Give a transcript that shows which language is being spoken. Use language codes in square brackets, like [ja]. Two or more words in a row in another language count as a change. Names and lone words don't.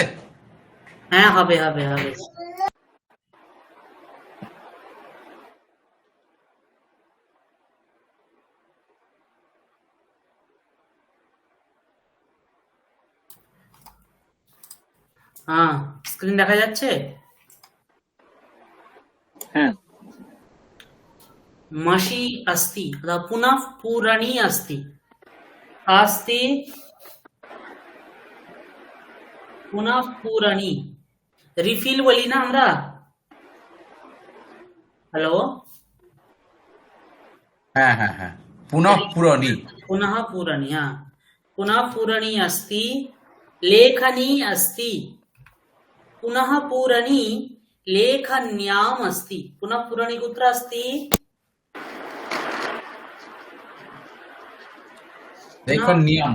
[bn] হ্যাঁ, হবে হবে হবে। হ্যাঁ, স্ক্রিন দেখা যাচ্ছে? হ্যাঁ। [sa] मषि अस्ति अथवा पुनः पूरणी अस्ति। अस्ति पुनः पूरणी। [bn] रिफिल বলি না আমরা? হ্যালো, হ্যাঁ হ্যাঁ হ্যাঁ, [sa] পুনঃ পুরনি। पुनः पूरणी, हाँ, पुनः पूरणी अस्ति, लेखनी अस्ति, पुनः पूरणी लेखन्याम् अस्ति। पुनः पूरणी कुत्र अस्ति? लेखन नियम।